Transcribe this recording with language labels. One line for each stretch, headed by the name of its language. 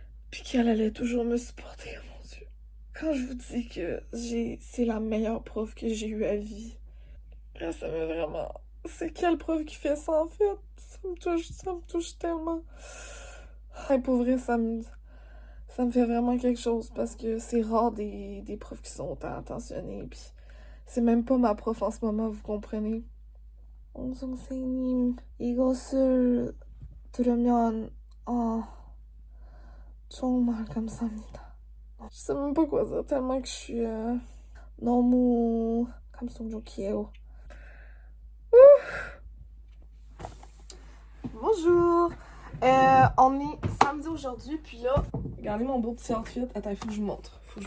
French: Puis qu'elle allait toujours me supporter, oh mon Dieu. Quand je vous dis que c'est la meilleure prof que j'ai eue à vie, ça me vraiment... C'est quelle prof qui fait ça, en fait? Ça me touche tellement. Et pour vrai, ça me fait vraiment quelque chose, parce que c'est rare des profs qui sont autant attentionnés, puis c'est même pas ma prof en ce moment, vous comprenez?
Korean: 선생님, 이것을 들으면 정말 감사합니다.
French: Je sais même pas quoi dire, tellement que je suis
Korean: 너무 감성적이에요.
French: Bonjour! On est samedi aujourd'hui, puis là, regardez mon beau petit outfit. Attends, il faut que je vous montre.